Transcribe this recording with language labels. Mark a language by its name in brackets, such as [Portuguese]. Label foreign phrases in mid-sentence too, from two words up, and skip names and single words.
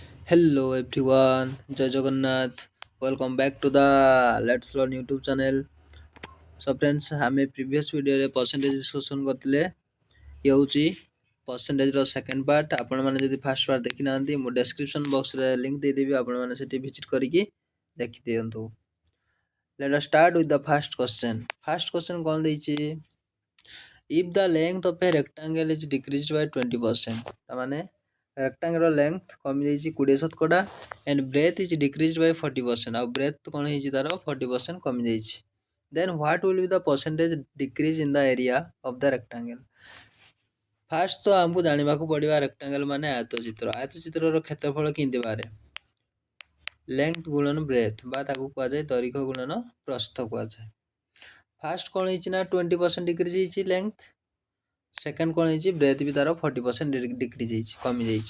[English] Hello everyone, Jai Jagannath. Welcome back to the Let's Learn YouTube channel. So friends, [Odia] ଆମେ previous ଭିଡ଼ିଓରେ [English] percentage discussion [Odia] କରିଥିଲେ। ଇଏ ହେଉଛି percentageର [English] second part. [Odia] ଆପଣମାନେ ଯଦି [English] first part [Odia] ଦେଖିନାହାନ୍ତି ମୁଁ [English] description box link [Odia] ଦେଇଦେବି, ଆପଣମାନେ ସେଠି ଭିଜିଟ୍ କରିକି ଦେଖିଦିଅନ୍ତୁ। [English] Let us start with the first question. First question [Odia] କ'ଣ ଦେଇଛି? [English] If the length of a rectangle is decreased by 20%, ତାମାନେ rectangle length [Odia] କମି ଯାଇଛି [English] 20% and breadth is decreased by 40%, [Odia] ଆଉ breadth କ'ଣ ହେଇଛି ତାର 40% କମି ଯାଇଛି, [English] then what will be the percentage decrease in the area of the rectangle? [Odia] ଫାର୍ଷ୍ଟ ତ ଆମକୁ ଜାଣିବାକୁ ପଡ଼ିବା rectangle ମାନେ ଆୟତଚିତ୍ରର କ୍ଷେତ୍ରଫଳ କେମିତି ବାହାରେ? ଲେନ୍ଥ ଗୁଣନ ବ୍ରେଥ ବା ତାକୁ କୁହାଯାଏ ଦୈର୍ଘ୍ୟ ଗୁଣନ ପ୍ରସ୍ଥ କୁହାଯାଏ। ଫାର୍ଷ୍ଟ କ'ଣ ହେଇଛି ନା 20% ଡିକ୍ରିଜ୍ ହେଇଛି ଲେନ୍ଥ, ସେକେଣ୍ଡ କ'ଣ ହେଇଛି ବ୍ରେଥ ବି ତାର 40% ଡିକ୍ରିଜ୍ ହେଇଛି, କମି ଯାଇଛି।